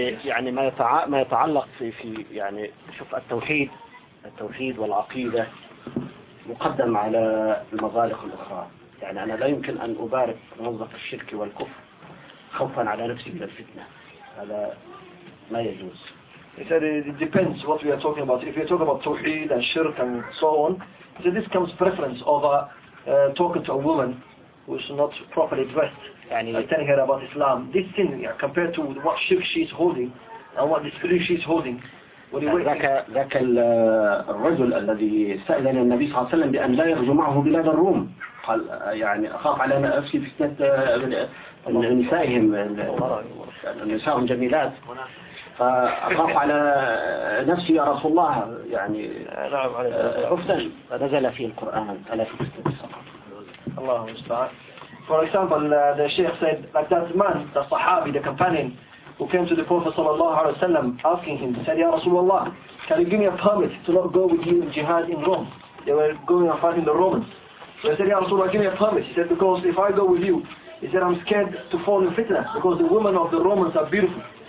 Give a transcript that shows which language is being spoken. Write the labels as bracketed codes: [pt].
[ar] يعني ما يتعلق في يعني شوف التوحيد والعقيدة مقدم على المظالق الأخرى يعني أنا لا يمكن أن أبارك موظف الشرك والكفر خوفا على نفسي من الفتنة هذا ما يجوز [en] he said it depends what we are talking about if you talk about توحيد and shirk and so on he said this comes preference over talking to a woman who is not properly dressed يعني telling her about Islam this thing yeah, compared to what shirk she is holding and what disbelief she is holding [ar] ذاك الرجل الذي سألني النبي صلى الله عليه وسلم بأن لا يخرج معه بلاد الروم قال يعني أخاف على نفسي فتنة نسائهم نسائهم جميلات فأخاف على نفسي يا رسول الله يعني عفتن نزل في القرآن ألا في فتنة الله المستعان [en] For example, the Sheikh said, like that man, the Sahabi, the companion, who came to the Prophet ﷺ asking him, said, Ya Rasulullah, can you give me a permit to not go with you in jihad in Rome? They were going and fighting the Romans. So he said, Ya Rasulullah, give me a permit. He said, because if I go with you, he said, I'm scared to fall in fitna, because the women of the Romans are beautiful.